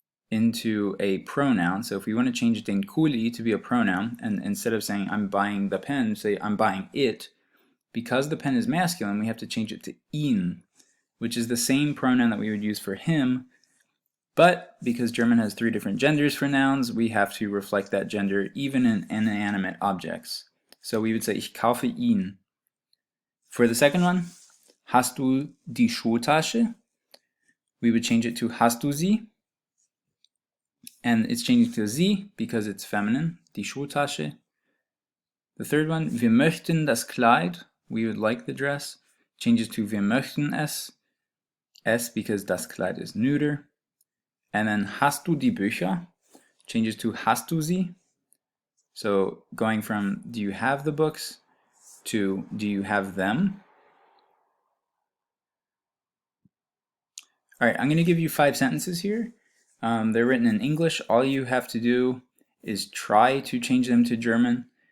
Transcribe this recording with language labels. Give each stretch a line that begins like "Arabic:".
English: into a pronoun. So if we want to change
German: den Kuli
English: to be a pronoun, and instead of saying I'm buying the pen, say I'm buying it, because the pen is masculine, we have to change it to ihn, which is the same pronoun that we would use for him, but because German has 3 different genders for nouns, we have to reflect that gender even in inanimate objects. So we would say
German: ich kaufe ihn.
English: For the second one,
German: hast du die Schultasche?
English: We would change it to
German: hast du sie?
English: And it's changing to sie because it's feminine,
German: die Schultasche.
English: The third one,
German: wir möchten das Kleid.
English: We would like the dress. Changes to
German: wir möchten es.
English: Es because
German: das Kleid
English: is neuter.
German: And then hast du die Bücher? Changes to hast du sie.
English: So going from do you have the books to do you have them? All right, I'm going to give you 5 sentences here. They're written in English. All you have to do is try to change them to German.